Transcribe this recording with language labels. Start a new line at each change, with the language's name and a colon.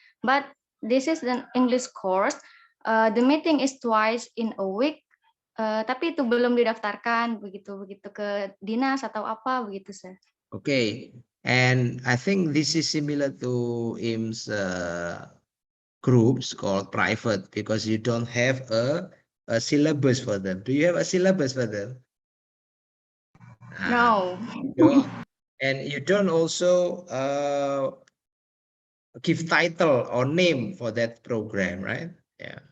English: But this is an English course. The meeting is twice in a week.
Indonesian: Tapi itu belum didaftarkan begitu ke dinas atau apa begitu, sir.
English: Okay, and I think this is similar to IM's groups called private because you don't have a syllabus for them. Do you have a syllabus for them? No. Don't. And you don't also give title or name for that program, right? Yeah.